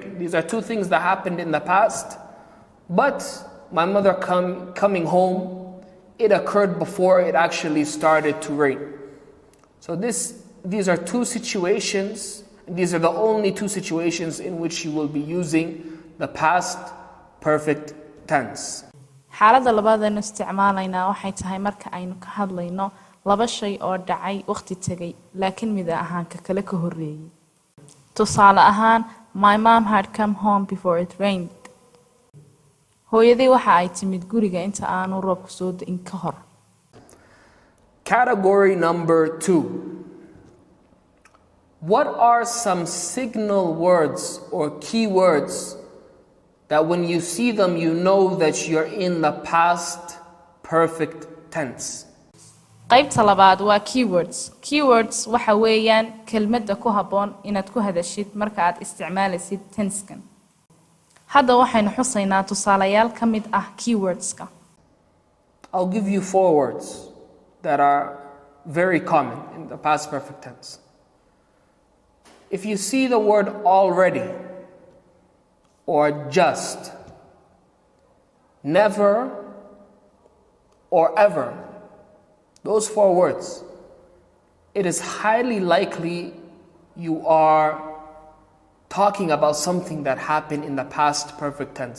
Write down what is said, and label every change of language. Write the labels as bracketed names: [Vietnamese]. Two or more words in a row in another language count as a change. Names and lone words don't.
[English] These are two things that happened in the past, but my mother coming home, it occurred before it actually started to rain. So these are two situations, these are the only two situations in which you will be using the past perfect tense. [Somali] xaaladda labaad ee isticmaalayna waxay tahay marka aynu ka hadlayno laba shay oo dhacay waqti tagay laakiin mid ahaan ka kale ka horeeyay. tusaale ahaan [English] my mom had come home before it rained. [Somali] hooyadii waxa ay timid guriga inta aanu roobku soo da'in ka hor. [English] Category number 2. What are some signal words or key words that when you see them you know that you're in the past perfect tense? [Somali] qaybta labaad waa keywords. Keywords waxa weeyaan kelmadda ku habboon inaad ku hadashid marka aad isticmaalaysid tense-kan. hadda waxaynu xusaynaa tusaalayaal ka mid ah keywords-ka. [English] I'll give you 4 words that are very common in the past perfect tense. If you see the word already or just, never or ever, those 4 words, it is highly likely you are talking about something that happened in the past perfect tense.